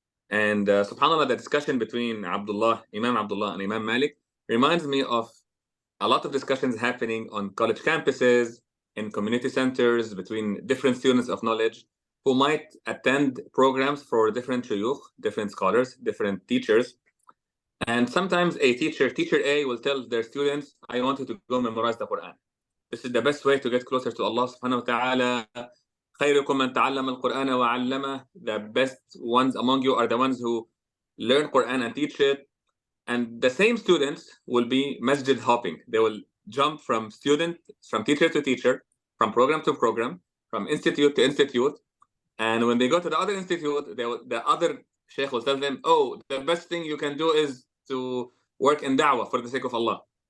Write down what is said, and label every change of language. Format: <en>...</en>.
<en>And subhanAllah, the discussion between Imam Abdullah and Imam Malik reminds me of a lot of discussions happening on college campuses, in community centers, between different students of knowledge who might attend programs for different shuyukh, different scholars, different teachers. And sometimes teacher A will tell their students, I want you to go memorize the Quran. This is the best way to get closer to Allah subhanahu wa ta'ala.</en> <ar>خيركم من تعلم القرآن وعلمه.</ar> <en>The best ones among you are the ones who learn Quran and teach it. And the same students will be masjid hopping. They will jump from teacher to teacher, from program to program, from institute to institute. And when they go to the other institute, the other sheikh will tell them, oh, the best thing you can do is to work in da'wah for the sake of Allah.</en>